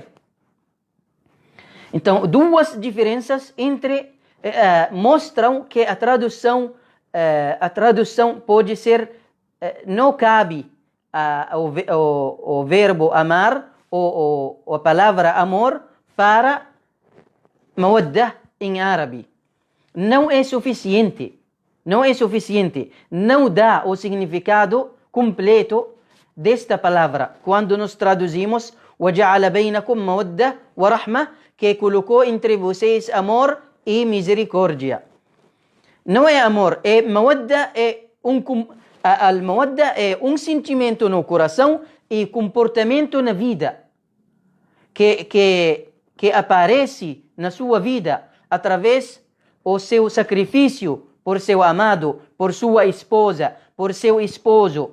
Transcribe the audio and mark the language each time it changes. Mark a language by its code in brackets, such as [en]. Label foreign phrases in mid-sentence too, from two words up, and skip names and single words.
[pt] Então, duas diferenças mostram que a tradução pode ser, não cabe o verbo amar ou a palavra amor para mawaddah em árabe. Não é suficiente. Não é suficiente. Não dá o significado completo desta palavra. Quando nós traduzimos [ar] وَجَعَلَ بَيْنَكُمْ مَوَدَّةً وَرَحْمَةً, [pt] que colocou entre vocês amor e misericórdia. Não é amor, é mawadda, al-mawadda é um sentimento no coração e comportamento na vida que aparece na sua vida através do seu sacrifício por seu amado, por sua esposa, por seu esposo.